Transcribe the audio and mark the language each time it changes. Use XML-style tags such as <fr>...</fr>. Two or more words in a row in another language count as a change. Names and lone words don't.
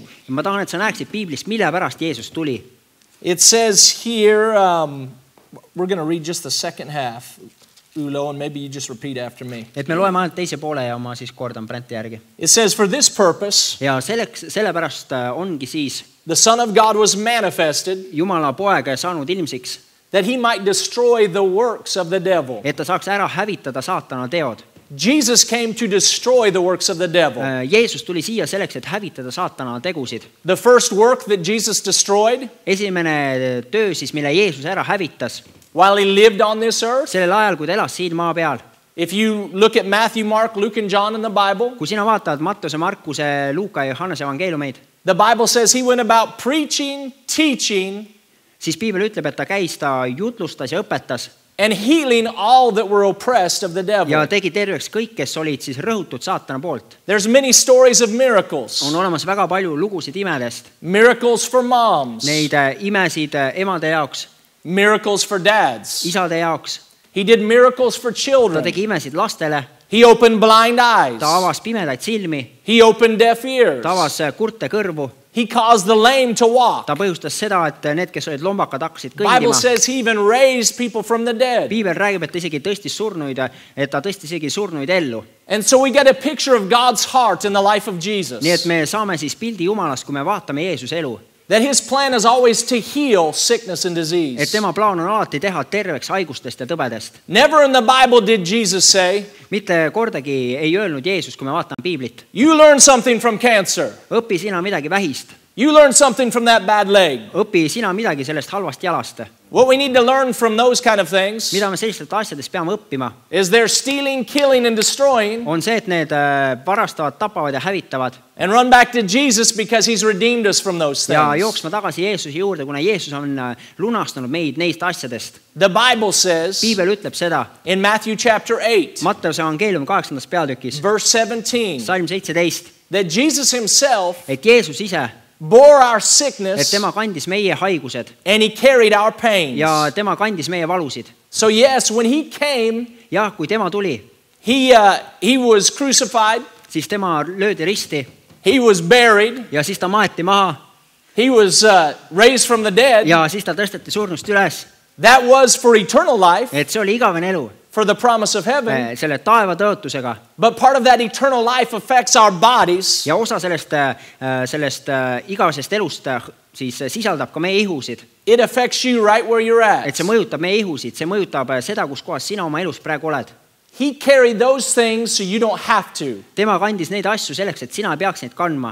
<et>ma tahan, et sa näeksid piiblist, mille pärast Jeesus tuli.</et> <en>It says here, we're going to read just the second half, Ulo, and maybe you just repeat after me.</en> <et>et me loeme ainult teise poole ja ma siis kordan Brenti järgi.</et> <en>It says, for this purpose,</en> <et>ja sellepärast ongi siis</et> <en>the Son of God was manifested,</en> <et>Jumala poeg saanud ilmsiks,</et> <en>that he might destroy the works of the devil.</en> <et>et ta saaks ära hävitada saatana teod.</et> <en>Jesus came to destroy the works of the devil.</en> <et>Jeesus tuli siia selleks, et hävitada saatana tegusid.</et> <en>The first work that Jesus destroyed,</en> <et>esimene töö siis, mille Jeesus ära hävitas,</et> <en>while he lived on this earth.</en> <et>sellel ajal, kui ta elas siin maa peal.</et> <en>If you look at Matthew, Mark, Luke and John in the Bible,</en> <et>kui sina vaatad Mattuse, Markuse, Luuka ja Johannese evangeeliumeid,</et> <en>the Bible says he went about preaching, teaching,</en> <et>siis piibel ütleb, et ta käis, ta jutlustas ja õpetas</et> <en>and healing all that were oppressed of the devil.</en> <et>ja tegi terveks kõik, kes olid siis rõhutud saatana poolt.</et> <en>There's many stories of miracles.</en> <et>on olemas väga palju lugusid imedest.</et> <en>Miracles for moms.</en> <et>Neid imesid emade jaoks,</et> <en>Miracles for dads.</en> <et>isade jaoks.</et> <en>He did miracles for</en> <et>ta</et> <en>children.</en> <et>tegi imesid lastele.</et> <en>He opened blind eyes.</en> <et>ta avas pimedaid silmi.</et> <en>He opened deaf ears.</en> <et>ta avas kurte kõrvu.</et> <en>He caused the lame to walk.</en> <et>ta põhjustas seda, et need, kes olid lombakad, hakkasid</et> <en>Bible</en> <et>kõndima.</et> <en>says he even raised people from the dead.</en> <et>piibel räägib, et ta isegi tõstis surnuid, et ta tõstis isegi surnuid ellu.</et> <en>And so we get a picture of God's heart in the life of Jesus.</en> <et>nii et me saame siis pildi Jumalast, kui me vaatame Jeesuse elu.</et> <en>That his plan is always to heal sickness and</en> <et>et</et> <en>disease.</en> <et>tema plaan on alati teha terveks haigustest ja tõbedest.</et> <en>Never in the Bible did Jesus say,</en> <et>mitte kordagi ei öelnud Jeesus, kui me vaatame piiblit,</et> <en>you learn something from cancer.</en> <et>õpi sina midagi vähist,</et> <en>You learn something from that bad leg.</en> <et>õpi sina midagi sellest halvast jalast.</et> <en>What we need to learn from those kind of things</en> <et>mida me sellistelt asjadest peame õppima,</et> <en>is they're stealing, killing, and destroying,</en> <et>on see, et need varastavad, tapavad ja hävitavad</et> <en>and run back to Jesus because he's redeemed us from those</en> <et>ja</et> <en>things.</en> <et>jooksma tagasi Jeesuse juurde, kuna Jeesus on lunastanud meid neist asjadest.</et> <en>The Bible says</en> <et>Piibel ütleb seda</et> <en>in Matthew chapter 8,</en> <et>Matteuse evangeeliumi 8. peatükis,</et> <en>verse 17,</en> <et>salm 17,</et> <en>that Jesus himself</en> <et>et Jeesus ise,</et> <en>bore our</en> <et>et</et> <en>sickness</en> <et>tema kandis meie haigused</et> <en>and he carried our pains.</en> <et>ja tema kandis meie valusid.</et> <en>So yes, when he came,</en> <et>Jah, kui tema tuli,</et> <en>he was crucified,</en> <et>siis tema löödi risti</et> <en>he was buried,</en> <et>ja siis ta maeti maha</et> <en>he was raised from the dead.</en> <et>ja siis ta tõsteti surnust üles.</et> <en>That was for eternal life,</en> <et>Et see oli igavene elu</et> <en>for the promise of heaven.</en> <et>selle taeva tõotusega</et> <en>But part of that eternal life affects our bodies.</en> <et>ja osa sellest igavesest elust siis sisaldab ka meie ihusid.</et> <en>It affects you right where you're</en> <et>Et</et> <en>at.</en> <et>see mõjutab meie ihusid, see mõjutab seda, kus kohas sina oma elus praegu oled.</et> <en>He carried those things so you don't have to.</en> <et>Tema kandis neid asju selleks, et sina ei peaks neid kandma.</et>